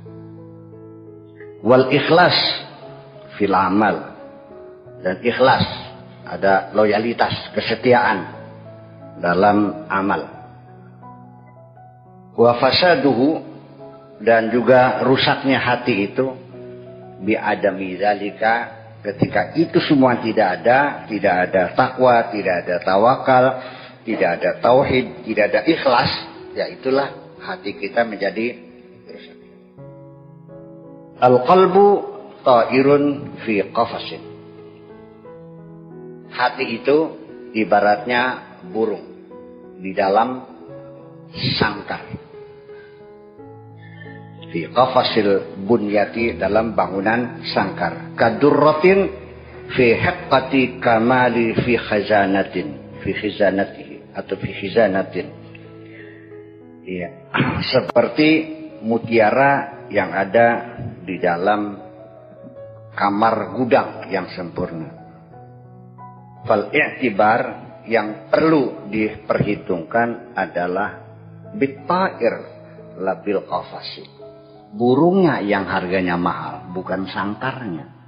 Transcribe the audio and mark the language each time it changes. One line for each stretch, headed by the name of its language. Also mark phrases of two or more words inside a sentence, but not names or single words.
Arabic: والإخلاص في العمل,
Indonesian: dan ikhlas, ada loyalitas, kesetiaan dalam amal.
Arabic: وفساده,
Indonesian: dan juga rusaknya hati itu
Arabic: بعدم ذلك,
Indonesian: ketika itu semua tidak ada takwa, tidak ada tawakal, tidak ada tauhid, tidak ada ikhlas, ya itulah hati kita menjadi rusak.
Arabic: القلب طائر في قفص.
Indonesian: Hati itu ibaratnya burung di dalam sangkar.
Arabic: في قفص البنية,
Indonesian: dalam bangunan sangkar.
Arabic: كدرة في حقة كمال في خزانة، في خزانته atau في خزانة.
Indonesian: Iya, seperti mutiara yang ada di dalam kamar gudang yang sempurna.
Arabic: فالاعتبار,
Indonesian: yang perlu diperhitungkan adalah
Arabic: بالطائر لا بالقفص,
Indonesian: burungnya yang harganya mahal, bukan sangkarnya.